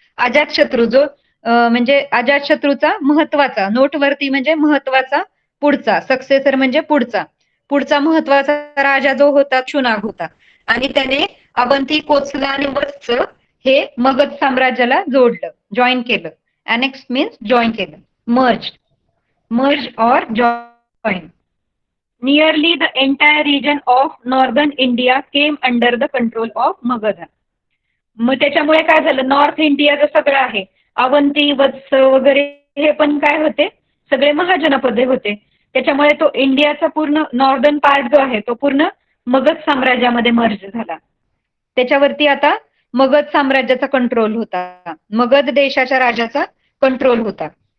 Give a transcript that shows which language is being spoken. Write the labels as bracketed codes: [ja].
[mr] अजातशत्रू जो म्हणजे अजातशत्रूचा महत्वाचा, नोटवर्ती म्हणजे महत्वाचा, पुढचा, सक्सेसर म्हणजे पुढचा महत्वाचा राजा जो होता शिशुनाग होता. आणि त्याने अवंती, कोसला आणि वत्स हे मगध साम्राज्याला जोडलं, जॉईन केलं. अनेक्स मीन्स जॉईन केलं, मर्ज और join. [en] Nearly the entire region of northern India came under the control of Magadha. [mr] मग त्याच्यामुळे काय झालं? नॉर्थ इंडिया जो सगळं आहे, अवंती, वत्स वगैरे हे पण काय होते? सगळे महाजनपदे होते. त्याच्यामुळे तो इंडियाचा पूर्ण नॉर्दर्न पार्ट जो आहे तो पूर्ण मगध साम्राज्यामध्ये मर्ज झाला. त्याच्यावरती आता मगध साम्राज्याचा कंट्रोल होता, मगध देशाच्या राजाचा कंट्रोल होता.